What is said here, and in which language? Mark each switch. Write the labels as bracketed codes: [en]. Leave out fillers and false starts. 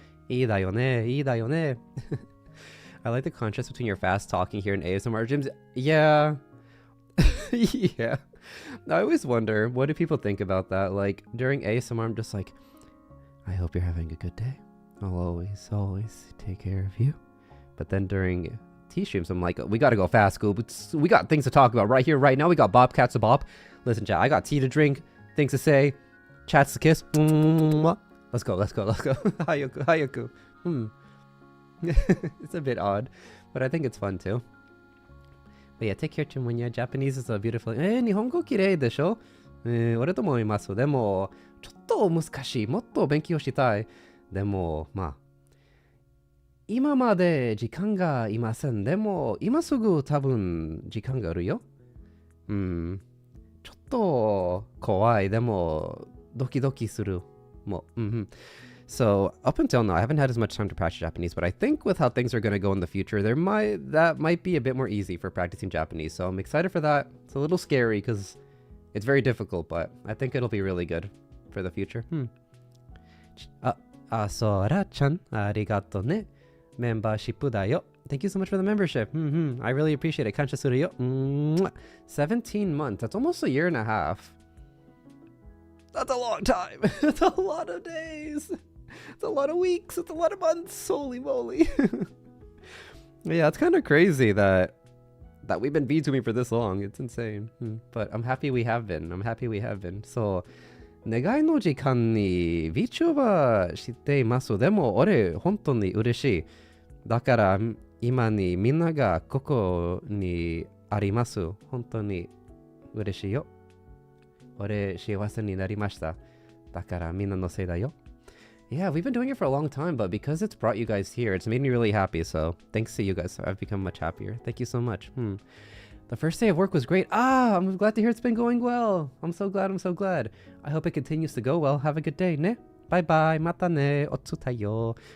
[ja] いいだよね, いいだよね. [en] I like the contrast between your fast talking here and ASMR gyms. Yeah. Yeah. I always wonder, what do people think about that? Like, during ASMR, I'm just like, I hope you're having a good day. I'll always take care of you. But then during tea streams, I'm like, we gotta go fast, Scoob. We got things to talk about right here, right now. We got Bobcats to bop. Listen, chat, I got tea to drink, things to say, chats to kiss. Let's go. Hayaku. It's a bit odd, but I think it's fun too. But yeah, take care, Chimunya. Japanese is a beautiful... [ja] 日本語綺麗でしょ？俺とも思います。でも、ちょっと難しい。もっと勉強したい。でも、まあ、今まで時間がいません。でも、今すぐ多分時間があるよ。ちょっと怖い。でも、ドキドキする。 [en] もう、So up until now, I haven't had as much time to practice Japanese, but I think with how things are going to go in the future, that might be a bit more easy for practicing Japanese. So I'm excited for that. It's a little scary because it's very difficult, but I think it'll be really good for the future. [ja] Sora-chan, arigato ne. Membership da yo. [en] Thank you so much for the membership. I really appreciate it. [ja] Kancha suru yo. [en] 17 months. That's almost a year and a half. That's a long time. That's a lot of days. It's a lot of weeks. It's a lot of months. Holy moly. Yeah, it's kind of crazy that we've been VTubing for this long. It's insane. But I'm happy we have been. [ja] So, 願いの時間に VTuber しています。でも、俺、本当に嬉しい。だから、今にみんながここにあります。本当に嬉しいよ。俺、幸せになりました。だから、みんなのせいだよ。 [en] Yeah, we've been doing it for a long time, but because it's brought you guys here, it's made me really happy. So thanks to you guys, I've become much happier. Thank you so much. The first day of work was great. I'm glad to hear it's been going well. I'm so glad. I hope it continues to go well. Have a good day, ne? Bye-bye. [ja] Mata ne. Otsu tayo.